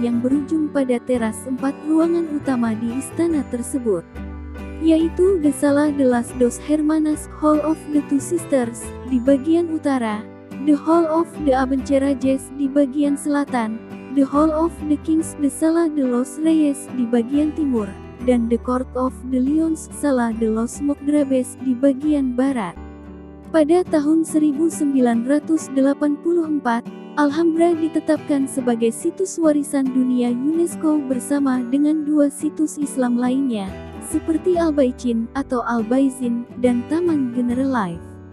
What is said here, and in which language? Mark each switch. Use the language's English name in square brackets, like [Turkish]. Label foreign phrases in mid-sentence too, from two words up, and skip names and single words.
[Indonesian] yang berujung pada teras 4 ruangan utama di istana tersebut, yaitu The Sala de las Dos Hermanas, Hall of the Two Sisters, di bagian utara, The Hall of the Abencerrages di bagian selatan, The Hall of the Kings, The Sala de los Reyes di bagian timur, dan The Court of the Lions, Sala de los Margraves di bagian barat. Pada tahun 1984, Alhambra ditetapkan sebagai situs warisan dunia UNESCO bersama dengan 2 situs Islam lainnya, seperti Al-Baicin atau Al-Baizin dan Taman Generalife.